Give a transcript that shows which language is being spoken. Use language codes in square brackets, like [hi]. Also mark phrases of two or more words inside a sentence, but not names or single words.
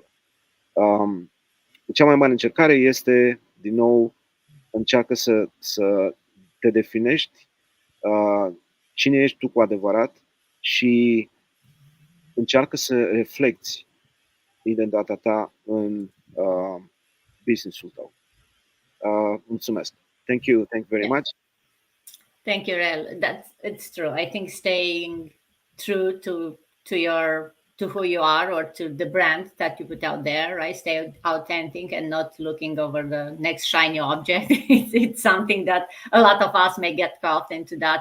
[ro] Cea mai mare încercare este, din nou, încearcă să te definești cine ești tu cu adevărat și încearcă să reflecti identitatea ta în business-ul tău. Mulțumesc. [en] Thank you very much. Thank you, Rel. It's true. I think staying true to who you are, or to the brand that you put out there, right? Stay authentic and not looking over the next shiny object. It's something that a lot of us may get caught into that.